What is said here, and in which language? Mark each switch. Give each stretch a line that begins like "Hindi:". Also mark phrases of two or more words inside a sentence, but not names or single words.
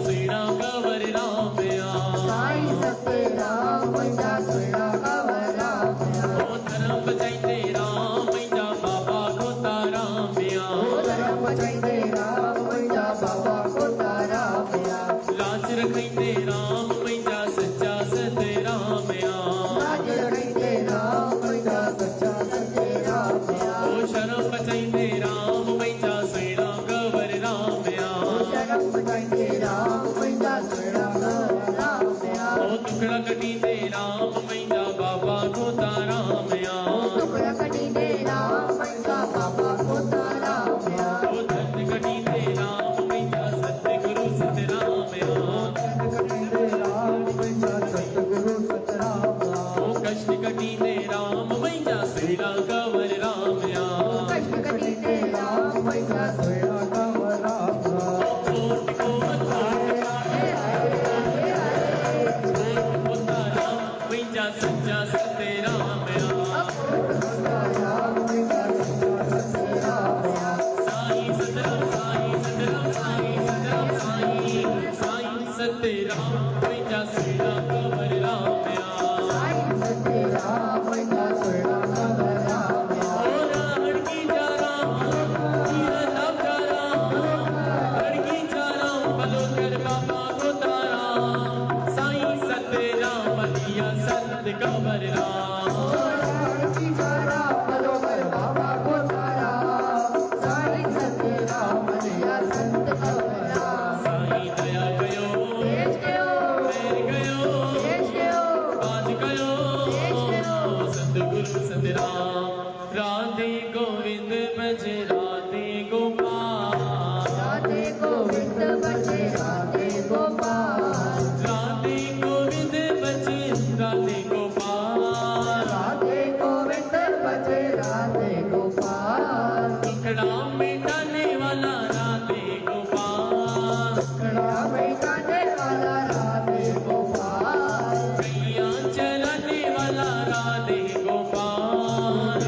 Sindhi: सुहिणा कंवर राम साईं सतराम मुंहिंजा सुहिणा कंवर राम ओ धर्म बचाईंदे राम मुंहिंजा बाबा खोता राम धर्म बचाईंदे राम मुंहिंजा बाबा खोता राम लाज रखाईंदे राम मुंहिंजा सच्चा सतराम लाज रखाईंदे राम मुंहिंजा सच्चा सतराम ओ शर्म बचाईंदे राम मुंहिंजा सुहिणा कंवर राम शरण बचाईंदे राम मुंहिंजा सुहिणा कंवर राम ओ टुकड़ा कटींदे राम मुंहिंजा बाबा खोता राम टुकड़ा कटींदे राम मुंहिंजा बाबा खोता राम ओ दर्द कटींदे राम मुंहिंजा सतगुरु सतराम कटींदे राम मुंहिंजा सतगुरु सतराम ओ कष्ट कटींदे राम मुंहिंजा सुहिणा कंवर राम कष्ट कटींदे राम मुंहिंजा सुहिणा कंवर राम कोट को खोता राम मुंहिंजा सच्चा सतराम राम मुंहिंजा सच्चा सतराम साईं सतराम साईं सतराम साईं सतराम साईं साईं सतराम मुंहिंजा सुहिणा कंवर राम साईं सतराम मुंहिंजा सुहिणा कंवर राम ओ राणकी जा राम जीवन लाभ जा राम लड़की जा राम भलो कर बाबा खोता राम साईं सतराम लिया संत कंवर राम साईं दया कयो मेर कयो बाज कयो सतगुरु सतराम
Hindi: राधे गोविंद भज राधे गोपाल राधे गोविंद भज राधे गोपाल राधे गोविंद भज राधे गोपाल राधे गोविंद भज राधे गोपाल टुकड़ा मिटाने वाला राधे गोपाल कड़ा बैठाने वाला राधे गोपाल कैया चलाने वाला राधे गोपाल